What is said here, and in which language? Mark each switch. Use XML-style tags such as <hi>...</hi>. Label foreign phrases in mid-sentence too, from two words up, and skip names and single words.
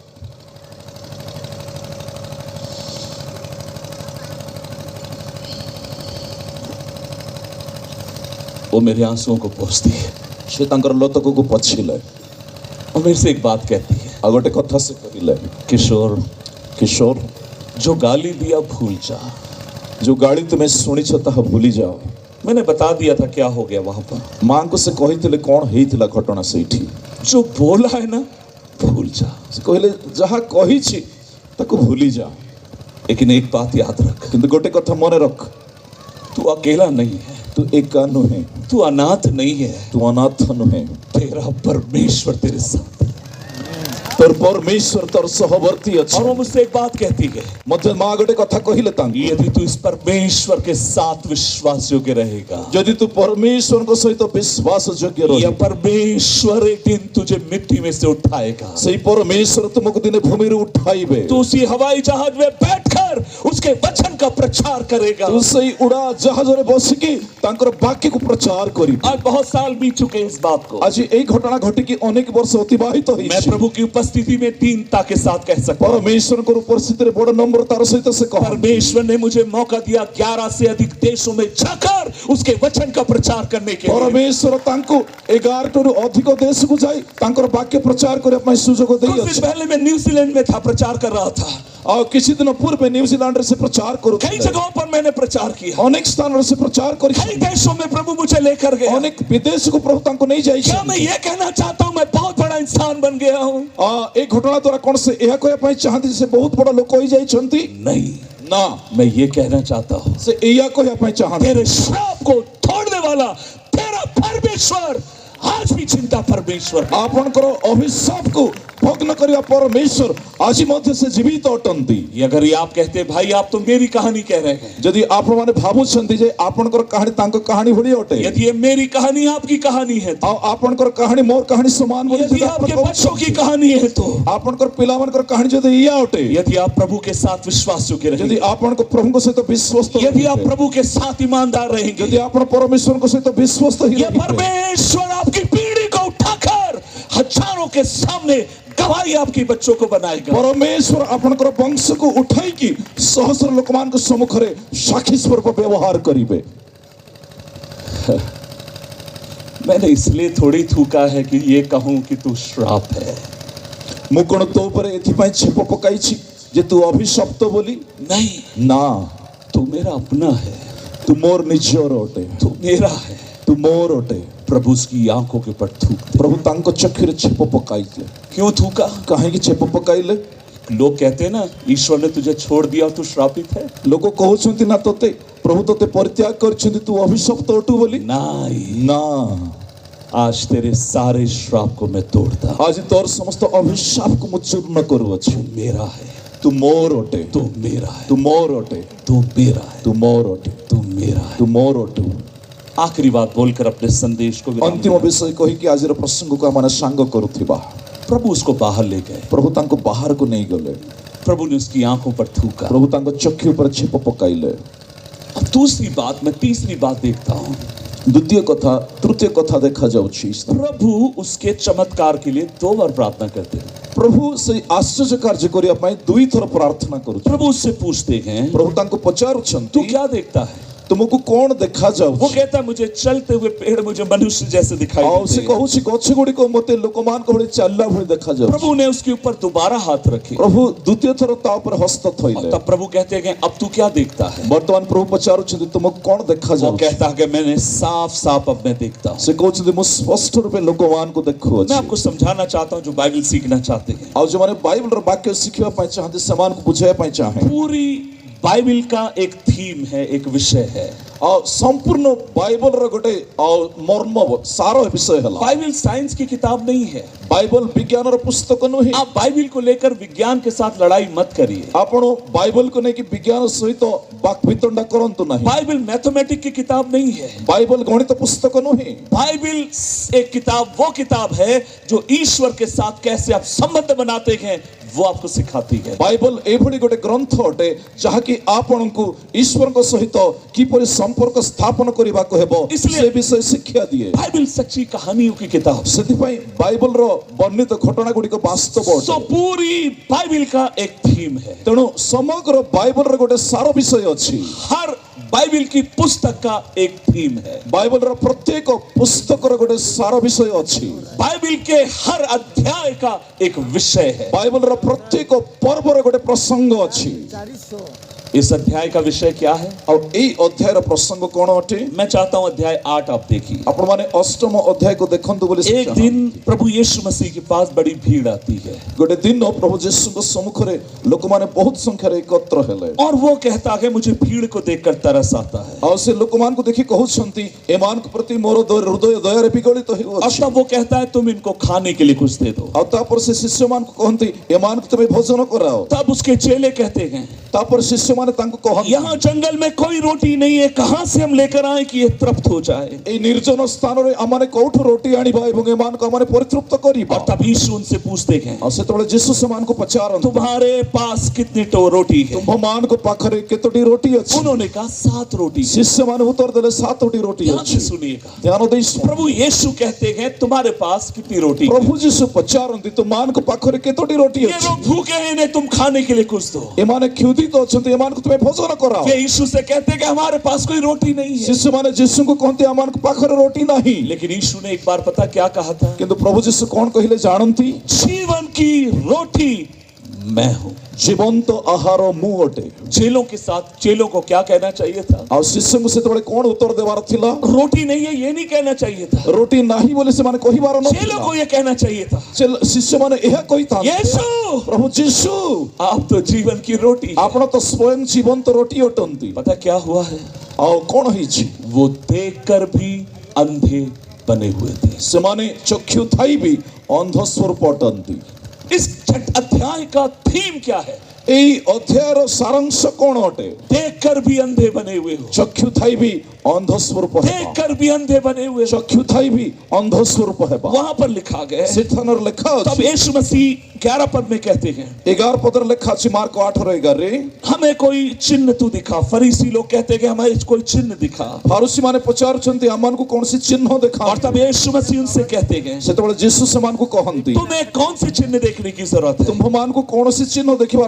<hi>वो मेरे आंसुओं को पोंछती है से तांकर लत को पछिले और मेरे से एक बात कहती है,</hi> <or>ଆ ଗୋଟେ କଥା ସେ କରିଲେ किशोर किशोर</or> <hi>जो गाली दिया भूल जा,</hi> <or>ଯୋ ଗାଳି ତୁମେ ଶୁଣି ଛ ତାହା ଭୁଲି ଯାଅ।</or> <hi>मैंने बता दिया था क्या हो गया वहां पर।</hi> <or>ମାଙ୍କୁ ସେ କହିଥିଲେ କ'ଣ ହେଇଥିଲା ଘଟଣା ସେଇଠି।</or> <hi>जो बोला है ना भूल जा,</hi> <or>ସେ କହିଲେ ଯାହା କହିଛି ତାକୁ ଭୁଲି ଯା,</or> <hi>लेकिन एक बात याद रख,</hi> <or>କିନ୍ତୁ ଗୋଟେ କଥା ମନେ ରଖ,</or> <hi>तू अकेला नहीं है,</hi> <or>ତୁ ଏକା ନୁହେଁ,</or> <hi>तू अनाथ नहीं है,</hi> <or>ତୁ ଅନାଥ ନୁହେଁ,</or> <hi>तेरा परमेश्वर तेरे साथ।</hi> <or>ତୋର ପରମେଶ୍ୱର ତୋର ସହବର୍ତ୍ତୀ ଅଛି।</or> <hi>और वो मुझसे एक बात कहती है,</hi> <or>ମଧ୍ୟ ମା ଗୋଟେ କଥା କହିଲେ ତାଙ୍କୁ,</or> <hi>यदि तू इस परमेश्वर के साथ विश्वास योग्य रहेगा,</hi> <or>ଯଦି ତୁ ପରମେଶ୍ୱରଙ୍କ ସହିତ ବିଶ୍ୱାସ ଯୋଗ୍ୟ</or> <hi>यह</hi> <or>ରହିବୁ,</or> <hi>परमेश्वर एक दिन तुझे मिट्टी में से उठाएगा।</hi> <or>ସେଇ ପରମେଶ୍ୱର ତୁମକୁ ଦିନେ ଭୂମିରୁ ଉଠାଇବେ।</or> <hi>तू उसी हवाई जहाज में बैठकर उसके वचन का प्रचार करेगा।</hi> <or>ତୁ ସେଇ ଉଡ଼ା ଜାହାଜରେ ବସିକି ତାଙ୍କର ବାକ୍ୟକୁ ପ୍ରଚାର କରିବୁ।</or> <hi>आज बहुत साल बीत चुके हैं इस बात को।</hi> <or>ଆଜି ଏଇ ଘଟଣା ଘଟିକି ଅନେକ ବର୍ଷ ଅତିବାହିତ</or> <hi>मैं</hi> <or>ହେଇଛି।</or> <hi>प्रभु की उपस्थिति में दीनता के साथ कह सकता हूं,</hi> <or>ପରମେଶ୍ୱରଙ୍କ ଉପସ୍ଥିତିରେ ବଡ଼ ନମ୍ରତାର ସହିତ ସେ କହନ୍ତି,</or> <hi>परमेश्वर ने मुझे मौका दिया 11 से अधिक देशों में जाकर उसके वचन का प्रचार करने के लिए।</hi> <or>ପରମେଶ୍ୱର ତାଙ୍କୁ 11ଟାରୁ ଅଧିକ ଦେଶକୁ ଯାଇ ତାଙ୍କର ବାକ୍ୟ ପ୍ରଚାର କରିବା ପାଇଁ ସୁଯୋଗ</or> <hi>कुछ दिन</hi> <or>ଦେଇଅଛି।</or> <hi>पहले मैं न्यूजीलैंड में था, प्रचार कर रहा था।</hi> <or>ଆଉ କିଛି ଦିନ ପୂର୍ବେ ନ୍ୟୁଜିଲାଣ୍ଡରେ ସେ ପ୍ରଚାର</or> <hi>कई</hi> <or>କରୁଥିଲେ।</or> <hi>जगहों पर मैंने प्रचार किया,</hi> <or>ଅନେକ ସ୍ଥାନରେ ସେ ପ୍ରଚାର</or> <hi>कई</hi> <or>କରିଛନ୍ତି।</or> <hi>देशों में प्रभु मुझे लेकर गया।</hi> <or>ଅନେକ ବିଦେଶକୁ ପ୍ରଭୁ ତାଙ୍କୁ ନେଇ</or> <hi>क्या मैं</hi> <or>ଯାଇଛନ୍ତି।</or> <hi>ये कहना चाहता हूं मैं बहुत बड़ा इंसान बन गया हूं?</hi> <or>ଏଇ ଘଟଣା ଦ୍ୱାରା କ'ଣ ସେ ଏହା କହିବା ପାଇଁ ଚାହାନ୍ତି ଯେ ସେ ବହୁତ ବଡ଼ ଲୋକ ହେଇଯାଇଛନ୍ତି?</or> <hi>नहीं,</hi> <or>ନା,</or> <hi>मैं ये कहना चाहता हूं</hi> <or>ସେ ଏଇଆ କହିବା ପାଇଁ ଚାହାନ୍ତି,</or> <hi>तेरे श्राप को तोड़ने वाला तेरा परमेश्वर आज भी चिंता परमेश्वर है।</hi> <or>ଆପଣଙ୍କର ଅଭିଶାପକୁ ଭଗ୍ନ କରିବା ପରମେଶ୍ୱର ଆଜି ମଧ୍ୟ ସେ ଜୀବିତ ଅଟନ୍ତି।</or> <hi>अगर ये आप कहते भाई आप तो मेरी कहानी कह रहे हैं,</hi> <or>ଯଦି ଆପଣମାନେ ଭାବୁଛନ୍ତି ଯେ ଆପଣଙ୍କର କାହାଣୀ ତାଙ୍କ କାହାଣୀ ଭଳି ଅଟେ,</or> <hi>यदि ये मेरी कहानी आपकी कहानी है तो,</hi> <or>ଆଉ ଆପଣଙ୍କର କାହାଣୀ ମୋର କାହାଣୀ ସମାନ ବୋଲି</or> <hi>यदि</hi> <or>ଯଦି ଆପଣ</or> <hi>आपके बच्चों की</hi> <or>କହୁଛନ୍ତି,</or> <hi>कहानी है तो,</hi> <or>ଆପଣଙ୍କର ପିଲାମାନଙ୍କର କାହାଣୀ ଯଦି ଏଇଆ ଅଟେ,</or> <hi>यदि आप प्रभु के साथ विश्वास योग्य</hi> <or>ଯଦି</or> <hi>रहेंगे,</hi> <or>ଆପଣଙ୍କ प्रभुଙ୍କ ସହିତ ବିଶ୍ୱସ୍ତ</or> <hi>यदि आप</hi> <or>ରହିବେ,</or> <hi>प्रभु के साथ ईमानदार रहेंगे,</hi> <or>ଯଦି ଆପଣ ପରମେଶ୍ୱରଙ୍କ ସହିତ ବିଶ୍ୱସ୍ତ ହିଁ</or> <hi>ये</hi> <or>ରହିବେ,</or> <hi>परमेश्वर आपकी पीढ़ी को उठाकर हजारों के सामने गवाही आपके बच्चों को बनाएगा।</hi> <or>ପରମେଶ୍ୱର ଆପଣଙ୍କର ବଂଶକୁ ଉଠାଇକି ସହସ୍ର ଲୋକମାନଙ୍କ ସମ୍ମୁଖରେ ସାକ୍ଷୀ ସ୍ୱରୂପ ବ୍ୟବହାର କରିବେ।</or> <hi>मैंने इसलिए थोड़ी थूका है कि ये कहूं कि तू श्राप है,</hi> <or>ମୁଁ କ'ଣ ତୋ ଉପରେ ଏଥିପାଇଁ ଛେପ ପକାଇଛି ଯେ ତୁ ଅଭିଶପ୍ତ ବୋଲି?</or> <hi>नहीं,</hi> <or>ନା,</or> <hi>तू मेरा अपना है,</hi> <or>ତୁ ମୋର ନିଜର ଅଟେ,</or> <hi>तू मेरा है।</hi> <or>ତୁ ମୋର ଅଟେ।</or> <hi>प्रभु उसकी आंखों के ऊपर थूक।</hi> <or>ପ୍ରଭୁ ତାଙ୍କ ଚକ୍ଷୁରେ ଛେପ ପକାଇଲେ।</or> <hi>क्यों थूका?</hi> <or>କାହିଁକି ଛେପ ପକାଇଲେ?</or> <hi>लोग कहते हैं ना ईश्वर ने तुझे छोड़ दिया और तू श्रापित है।</hi> <or>ଲୋକ କହୁଛନ୍ତି ନା ତୋତେ ପ୍ରଭୁ ତୋତେ ପରିତ୍ୟାଗ କରିଛନ୍ତି ତୁ ଅଭିଶପ୍ତ ଅଟୁ ବୋଲି?</or> <hi>नहीं,</hi> <or>ନା,</or> <hi>आज तेरे सारे श्राप को मैं तोड़ता हूं।</hi> <or>ଆଜି ତୋର ସମସ୍ତ ଅଭିଶାପକୁ ମୁଁ ଚୂର୍ଣ୍ଣ କରୁଅଛି।</or> <hi>तू मेरा है,</hi> <or>ତୁ ମୋର ଅଟେ,</or> <hi>तू मेरा है,</hi> <or>ତୁ ମୋର ଅଟେ,</or> <hi>तू मेरा है,</hi> <or>ତୁ ମୋର ଅଟେ,</or> <hi>तू मेरा है।</hi> <or>ତୁ ମୋର ଅଟୁ।</or> <hi>आखिरी बात बोलकर अपने संदेश को विराम</hi> <or>ଅନ୍ତିମ</or> <hi>दें।</hi> <or>ବିଷୟ କହିକି ଆଜିର ପ୍ରସଙ୍ଗକୁ ଆମେ ସାଙ୍ଗ କରୁଥିବା।</or> <hi>प्रभु उसको बाहर ले गए,</hi> <or>ପ୍ରଭୁ ତାଙ୍କୁ ବାହାରକୁ ନେଇଗଲେ।</or> <hi>प्रभु ने उसकी आंखों पर थूका।</hi> <or>ପ୍ରଭୁ ତାଙ୍କ ଚକ୍ଷୁ ଉପରେ ଛେପ ପକାଇଲେ।</or> <hi>अब दूसरी बात, मैं तीसरी बात देखता हूं,</hi> <or>ଦ୍ୱିତୀୟ କଥା, ତୃତୀୟ କଥା ଦେଖାଯାଉଛି।</or> <hi>प्रभु उसके चमत्कार के लिए 2 बार प्रार्थना करते हैं।</hi> <or>ପ୍ରଭୁ ସେଇ ଆଶ୍ଚର୍ଯ୍ୟ କାର୍ଯ୍ୟ କରିବା ପାଇଁ ଦୁଇଥର ପ୍ରାର୍ଥନା କରୁଛନ୍ତି।</or> <hi>प्रभु उससे पूछते हैं</hi> <or>ପ୍ରଭୁ ତାଙ୍କୁ</or> <hi>तू</hi> <or>ପଚାରୁଛନ୍ତି</or> <hi>क्या देखता है?</hi> <or>ତୁମକୁ କ'ଣ</or> <hi>वो</hi> <or>ଦେଖାଯାଉଛି?</or> <hi>कहता है मुझे चलते हुए पेड़ मुझे मनुष्य जैसे दिखाई</hi> <or>ଆଉ</or> <hi>देते</hi> <or>ସେ</or> <hi>हैं।</hi> <or>କହୁଛି ଗଛ ଗୁଡ଼ିକ ମୋତେ ଲୋକମାନଙ୍କ ଭଳି ଚାଲିଲା ଭଳି ଦେଖାଯାଉଛି।</or> <hi>प्रभु ने उसके ऊपर दोबारा हाथ रखे</hi> <or>ପ୍ରଭୁ ଦ୍ୱିତୀୟ ଥର ତା ଉପରେ ହସ୍ତ</or> <hi>और</hi> <or>ଥୋଇଲେ।</or> <hi>तब प्रभु कहते हैं कि अब तू क्या देखता है?</hi> <or>ବର୍ତ୍ତମାନ ପ୍ରଭୁ ପଚାରୁଛନ୍ତି ତୁମକୁ କ'ଣ</or> <hi>वो</hi> <or>ଦେଖାଯାଉଛି?</or> <hi>कहता है कि मैंने साफ साफ अब मैं देखता हूँ।</hi> <or>ସେ କହୁଛନ୍ତି ମୁଁ ସ୍ପଷ୍ଟ ରୂପେ ଲୋକମାନଙ୍କୁ</or> <hi>मैं</hi> <or>ଦେଖୁଅଛି।</or> <hi>आपको समझाना चाहता हूँ जो बाइबल सीखना चाहते हैं।</hi> <or>ଆଉ ଯେଉଁମାନେ ବାଇବଲର ବାକ୍ୟ ଶିଖିବା ପାଇଁ ଚାହାନ୍ତି ସେମାନଙ୍କୁ ବୁଝାଇବା ପାଇଁ ଚାହେଁ।</or> <hi>पूरी बाइबल का एक थीम है, एक विषय है।</hi> <or>ଆଉ ସମ୍ପୂର୍ଣ୍ଣ ବାଇବଲର ଗୋଟେ ଆଉ ମର୍ମ ସାର ବିଷୟ ହେଲା।</or> <hi>बाइबल साइंस की किताब नहीं है।</hi> <or>ବାଇବଲ ବିଜ୍ଞାନର ପୁସ୍ତକ ନୁହେଁ।</or> <hi>आप बाइबल को लेकर विज्ञान के साथ लड़ाई मत करिए।</hi> <or>ଆପଣ ବାଇବଲକୁ ନେଇକି ବିଜ୍ଞାନ ସହିତ ବାକ୍ବିତଣ୍ଡା କରନ୍ତୁ ନାହିଁ।</or> <hi>बाइबल मैथमेटिक की किताब नहीं है।</hi> <or>ବାଇବଲ ଗଣିତ ପୁସ୍ତକ ନୁହେଁ।</or> <hi>बाइबल एक किताब, वो किताब है जो ईश्वर के साथ कैसे आप संबंध बनाते हैं वो आपको सिखाती है।</hi> <or>ବାଇବଲ ଏଭଳି ଗୋଟେ ଗ୍ରନ୍ଥ ଅଟେ ଯାହାକି ଆପଣଙ୍କୁ ଈଶ୍ୱରଙ୍କ ସହିତ କିପରି ସମ୍ପର୍କ ସ୍ଥାପନ କରିବାକୁ ହେବ ସେ ବିଷୟ ଶିକ୍ଷା ଦିଏ।</or> <hi>बाइबल सच्ची कहानियों की किताब।</hi> <or>ସେଥିପାଇଁ ବାଇବଲର ବର୍ଣ୍ଣିତ ଘଟଣା ଗୁଡ଼ିକ ବାସ୍ତବ</or> <hi>तो</hi> <or>ଅଟେ।</or> <hi>पूरी बाइबल का एक थीम है।</hi> <or>ତେଣୁ ସମଗ୍ର ବାଇବଲର ଗୋଟେ ସାର ବିଷୟ ଅଛି।</or> <hi>हर बाइबल की पुस्तक का एक थीम है।</hi> <or>ବାଇବଲର ପ୍ରତ୍ୟେକ ପୁସ୍ତକର ଗୋଟେ ସାର ବିଷୟ ଅଛି।</or> <hi>बाइबल के हर अध्याय का एक विषय है।</hi> <or>ବାଇବଲର ପ୍ରତ୍ୟେକ ପର୍ବର ଗୋଟେ ପ୍ରସଙ୍ଗ ଅଛି।</or> <hi>इस अध्याय का विषय क्या है?</hi> <or>ଆଉ ଏଇ ଅଧ୍ୟାୟର ପ୍ରସଙ୍ଗ କ'ଣ ଅଟେ?</or> <hi>मैं चाहता हूं अध्याय 8 आप देखिए।</hi> <or>ଆପଣମାନେ ଅଷ୍ଟମ ଅଧ୍ୟାୟକୁ ଦେଖନ୍ତୁ ବୋଲି</or> <hi>एक दिन प्रभु यीशु मसीह के पास बड़ी भीड़ आती है</hi> <or>ଗୋଟେ ଦିନ ପ୍ରଭୁ ଯୀଶୁଙ୍କ ସମ୍ମୁଖରେ ଲୋକମାନେ ବହୁତ ସଂଖ୍ୟାରେ ଏକତ୍ର ହେଲେ</or> <hi>और वो कहता है मुझे भीड़ को देखकर तरस आता है।</hi> <or>ଆଉ ସେ ଲୋକମାନଙ୍କୁ ଦେଖି କହୁଛନ୍ତି ଏମାନଙ୍କ ପ୍ରତି ମୋର ହୃଦୟ ଦୟାରେ ବିଗଳିତ</or> <hi>और</hi> <or>ହେଉଅଛି।</or> <hi>तब वो कहता है तुम इनको खाने के लिए कुछ दे दो।</hi> <or>ଆଉ ତାପରେ ସେ ଶିଷ୍ୟମାନଙ୍କୁ କହନ୍ତି ଏମାନଙ୍କୁ ତମେ ଭୋଜନ କରାଅ।</or> <hi>तब उसके चेले कहते हैं</hi> <or>ତାପରେ ଶିଷ୍ୟମାନେ ତାଙ୍କୁ କହନ୍ତି</or> <hi>यहाँ जंगल में कोई रोटी नहीं है, कहां से हम लेकर आए कि ये तृप्त हो जाए।</hi> <or>ଏଇ ନିର୍ଜନ ସ୍ଥାନରେ ଆମମାନେ କୋଉଠୁ ରୋଟି ଆଣିବା ଏବଂ ଏମାନଙ୍କୁ ଆମମାନେ ପରିତୃପ୍ତ କରିବା।</or> <hi>और तब यीशु उनसे पूछते हैं</hi> <or>ଆଉ ସେତେବେଳେ ଯୀଶୁ ସେମାନଙ୍କୁ ପଚାରନ୍ତି</or> <hi>तुम्हारे पास कितनी रोटी है?</hi> <or>ତୁମ୍ଭମାନଙ୍କ ପାଖରେ କେତୋଟି ରୋଟି ଅଛି?</or> <hi>उन्होंने कहा 7 रोटी।</hi> <or>ଶିଷ୍ୟମାନେ ଉତ୍ତର ଦେଲେ 7ଟି ରୋଟି</or> <hi>ध्यान</hi> <or>ଅଛି।</or> <hi>से सुनिएगा,</hi> <or>ଧ୍ୟାନ ଦେଇ ଶୁଣ।</or> <hi>प्रभु यीशु कहते हैं तुम्हारे पास कितनी रोटी है?</hi> <or>ପ୍ରଭୁ ଯୀଶୁ ପଚାରନ୍ତି ତୁମମାନଙ୍କ ପାଖରେ କେତୋଟି ରୋଟି</or> <hi>ये</hi> <or>ଅଛି?</or> <hi>लोग भूखे हैं, इन्हें तुम खाने के लिए कुछ दो।</hi> <or>ଏମାନେ କ୍ଷୁଧିତ ଅଛନ୍ତି ଏମାନଙ୍କୁ ତୁମେ ଭୋଜନ କରାଅ।</or> <hi>वे यीशु से कहते हैं कि हमारे पास कोई रोटी नहीं है।</hi> <or>ଶିଶୁମାନେ ଯୀଶୁଙ୍କୁ କହନ୍ତି ଆମମାନଙ୍କ ପାଖରେ ରୋଟି ନାହିଁ।</or> <hi>लेकिन यीशु ने एक बार पता क्या कहा था?</hi> <or>କିନ୍ତୁ ପ୍ରଭୁ ଯୀଶୁ କଣ କହିଲେ ଜାଣନ୍ତି?</or> <hi>जीवन की रोटी मैं हूं।</hi> <or>ଜୀବନ୍ତ ଆହାର ମୁଁ ଅଟେ।</or> <hi>चेलों के साथ चेलों को क्या कहना चाहिए था?</hi> <or>ଆଉ ଶିଶୁଙ୍କୁ ସେତେବେଳେ କଣ ଉତ୍ତର ଦେବାର ଥିଲା?</or> <hi>रोटी नहीं है ये नहीं कहना चाहिए था।</hi> <or>ରୋଟି ନାହିଁ ବୋଲି ସେମାନେ କହିବାର</or> <hi>चेलों</hi> <or>ନଥିଲା।</or> <hi>को ये कहना चाहिए था</hi> <or>ଶିଷ୍ୟମାନେ ଏହା କହିଥାନ୍ତି</or> <hi>यीशु</hi> <or>ପ୍ରଭୁ ଯୀଶୁ</or> <hi>आप तो जीवन की रोटी हैं।</hi> <or>ଆପଣ ତ ସ୍ୱୟଂ ଜୀବନ୍ତ ରୋଟି ଅଟନ୍ତି।</or> <hi>पता क्या हुआ है?</hi> <or>ଆଉ କଣ ହେଇଛି?</or> <hi>वो देखकर भी अंधे बने हुए थे।</hi> <or>ସେମାନେ ଚକ୍ଷୁ ଥାଇ ବି ଅନ୍ଧ ସ୍ୱରୂପ ଅଟନ୍ତି।</or> <hi>इस अध्याय का थीम क्या है?</hi> <or>ଏଇ ଅଧ୍ୟାୟର ସାରାଂଶ କଣ ଅଟେ?</or> <hi>देखकर भी अंधे बने हुए हो।</hi> <or>ଚକ୍ଷୁ ଥାଇ ବି ଅନ୍ଧ ସ୍ୱରୂପ ହେବା।</or> <hi>देखकर भी अंधे बने हुए हो।</hi> <or>ଚକ୍ଷୁ ଥାଇ ବି ଅନ୍ଧ ସ୍ୱରୂପ ହେବା।</or> <hi>वहां पर लिखा गया है।</hi> <or>ସେଠାନରେ ଲେଖା</or> <hi>तब</hi> <or>ଅଛି</or> <hi>यीशु मसीह 11 पद में कहते हैं</hi> <or>11 ପଦରେ ଲେଖା ଅଛି ମାର୍କ 8:11ରେ</or> <hi>हमें कोई चिन्ह तू दिखा। फरीसी लोग कहते हैं कि हमें कोई चिन्ह दिखा।</hi> <or>ଫାରୁସୀ ମାନେ ପଚାରୁଛନ୍ତି ଆମମାନଙ୍କୁ କୌଣସି ଚିହ୍ନ ଦେଖା।</or> <hi>और तब यीशु मसीह उनसे कहते हैं</hi> <or>ସେତେବେଳେ ଯୀଶୁ ସେମାନଙ୍କୁ କହନ୍ତି</or> <hi>तुम्हें कौन से चिन्ह देखने की जरूरत है?</hi> <or>ତୁମ୍ଭମାନଙ୍କୁ କୌଣସି ଚିହ୍ନ ଦେଖିବାର</or>